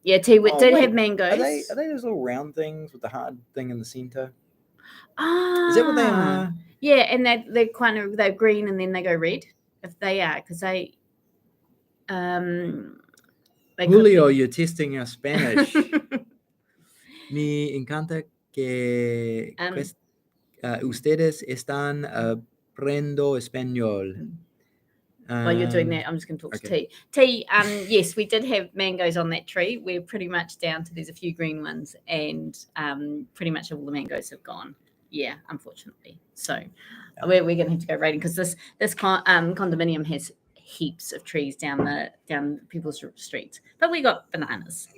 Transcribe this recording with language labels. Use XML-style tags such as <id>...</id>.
<en>Yeah, T, we did have mangoes. Are they those little round things with the hard thing in the center? Is that what they are? Yeah, and they're green and then they go red. If they are, because they Julio, you're testing our Spanish.</en> <es>Me encanta que ustedes están aprendiendo español.</es> <en>While you're doing that, I'm just going to talk to T. T, yes, we did have mangoes on that tree. We're pretty much down to there's a few green ones, and pretty much all the mangoes have gone. Yeah, unfortunately. So we're going to have to go raiding because this condominium has heaps of trees down people's streets, but we got bananas.</en>